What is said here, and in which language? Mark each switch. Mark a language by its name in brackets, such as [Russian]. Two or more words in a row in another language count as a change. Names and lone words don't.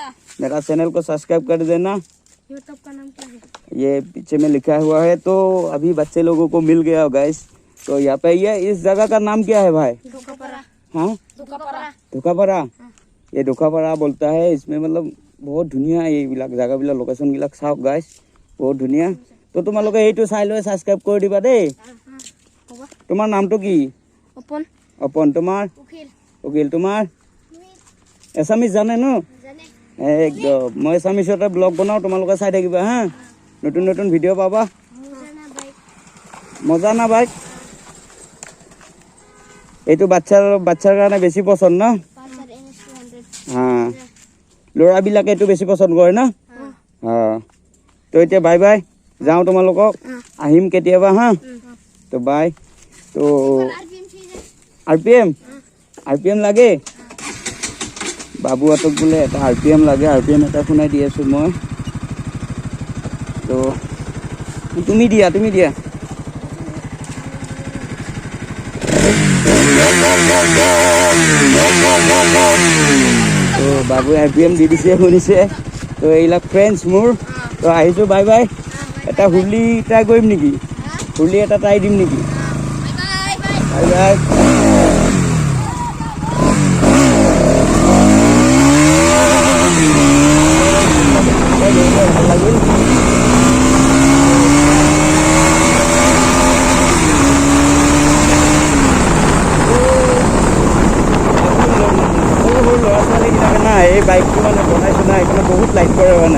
[Hindi] मेरा चैनल को सब्सक्राइब कर देना। यूट्यूब का नाम क्या है? ये पीछे में लिखा हुआ है। तो अभी बच्चे लोगों को मिल गया गाइस। तो यहाँ पे ये इस जगह का नाम क्या है भाई? धोखापरा। हाँ, धोखापरा। [Assamese] ধোকাপাৰা। [Hindi] ये ধোকাপাৰা बोलता है। इसमें मतलब बहुत [Assamese] ধুনীয়া এইবিলাক জাগাবিলাক লোকেশ্যনবিলাক চাওক গাইছ, বহুত ধুনীয়া। তো তোমালোকে এইটো চাই লৈ ছাবস্ক্ৰাইব কৰি দিবা দেই। হ'ব। তোমাৰ নামটো কি? অপন। অপন। তোমাৰ? উকিল। উকিল। তোমাৰ? এছামিজ জানে ন? জানে। একদম। মই এছামিছতে ব্লগ বনাওঁ, তোমালোকে চাই থাকিবা হা। নতুন নতুন ভিডিঅ' পাবা। জানা ভাই। মজা না বাইক? এইটো বাচ্চাৰ কাৰণে বেছি পচন্দ ন? পালসার NS 200। হা, ল'ৰাবিলাকে এইটো বেছি পচন্দ কৰে ন? হা। তো এতিয়া [English] bye bye, [Assamese] যাওঁ তোমালোকক, আহিম কেতিয়াবা হা। তো বাই। তো [Hindi] आरपीएम चाहिए। [Assamese] আৰ পি এম লাগে? বাবুহঁতক বোলে এটা RPM লাগে। RPM এটা শুনাই দি আছোঁ মই। তো তুমি দিয়া। তো বাবুৱে RPM দি দিছে, শুনিছে। তো এইবিলাক ফ্ৰেণ্ডছ মোৰ। তো আহিছোঁ, [English] bye bye. [Assamese] এটা হুৰ্লি ট্ৰাই কৰিম নেকি? হুৰ্লি এটা ট্ৰাই দিম নেকি? [English] bye bye. bye bye. [Assamese] ভাল লাগিল। সৰু ল'ৰা ছোৱালীবিলাকে না এই বাইকটো মানে বনাইছোঁ না, সেইকাৰণে বহুত লাইক কৰে মানে।